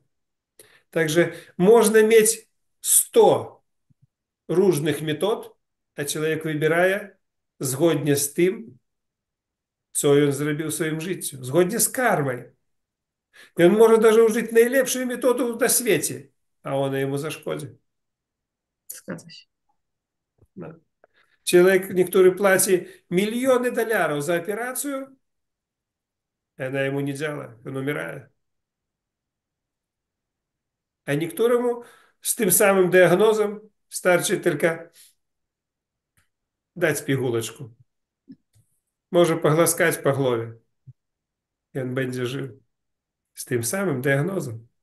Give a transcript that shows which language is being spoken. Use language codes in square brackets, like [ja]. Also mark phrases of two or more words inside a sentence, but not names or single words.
[pl] Także można mieć 100 różnych metod, a człowiek wybiera zgodnie z tym, co on zrobił w swoim życiu, zgodnie z karmą. I on może даже użyć najlepszą metodę na świecie, a ona jemu zaszkodzi. Zgadza się. No. Człowiek, niektóry płaci miliony dolarów za operację, [ru] она ему не [pl] działa, on umiera. A niektóremu z tym samym diagnozą starczy tylko dać pigułeczkę. Może pogłaskać po głowie. I on będzie żył. Z tym samym diagnozą.